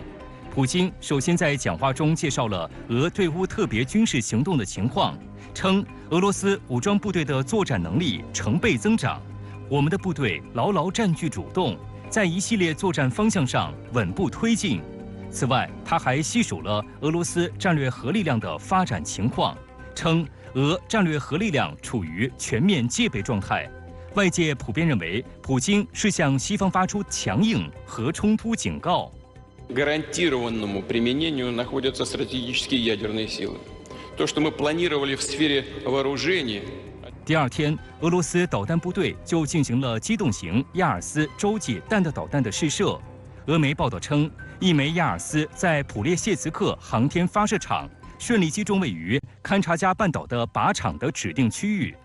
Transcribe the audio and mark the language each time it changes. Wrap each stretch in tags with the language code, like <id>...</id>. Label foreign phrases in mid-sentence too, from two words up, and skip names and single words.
<zh>普京首先在讲话中介绍了俄对乌特别军事行动的情况，称俄罗斯武装部队的作战能力成倍增长，我们的部队牢牢占据主动，在一系列作战方向上稳步推进。此外，他还细数了俄罗斯战略核力量的发展情况，称俄战略核力量处于全面戒备状态。外界普遍认为，普京是向西方发出强硬核冲突警告。</zh> <ru>Гарантированному применению находятся стратегические ядерные силы. То, что мы планировали в сфере вооружений.</ru> <zh>第二天，俄罗斯导弹部队就进行了机动型亚尔斯洲际弹道导弹的试射。俄媒报道称，一枚亚尔斯在普列谢茨克航天发射场顺利击中位于勘察加半岛的靶场的指定区域。</zh>